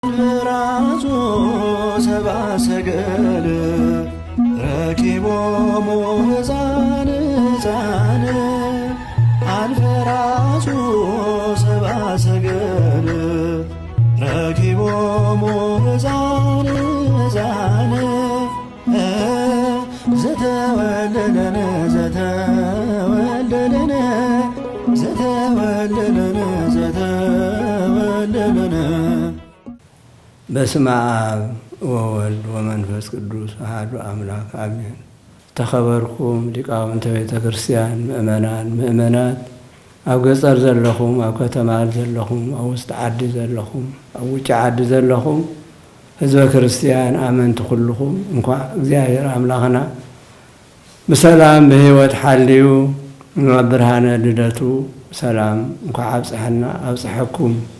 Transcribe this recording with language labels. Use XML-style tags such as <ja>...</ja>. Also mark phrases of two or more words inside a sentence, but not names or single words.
<gez>ምራዙ ሰብአ ሰገል ረኪቦሙ ሕፃን ሕፃን አንፈራዙ ሰብአ ሰገል ረኪቦሙ ሕፃን ሕፃን ዘተወለደነ ዘተወለደነ ዘተወለደነ ዘተወለደነ በስመ አብ ወወልድ ወመንፈስ ቅዱስ አሐዱ አምላክ አሜን።</gez> <ti>ተኸበርኩም ሊቃውንተ ቤተ ክርስቲያን ምእመናት ኣብ ገጠር ዘለኹም ኣብ ከተማ ዘለኹም ኣብ ውሽጢ ዓዲ ዘለኹም ኣብ ውጭ ዓዲ ዘለኹም ህዝበ ክርስቲያን ኣመንቲ ኩልኹም እንኳዕ እግዚአብሔር ኣምላኽና ብሰላም ብህይወት ሓልዩ ናብ ብርሃነ ልደቱ ሰላም እንኳዕ ኣብፅሐና ኣብፅሐኩም።</ti>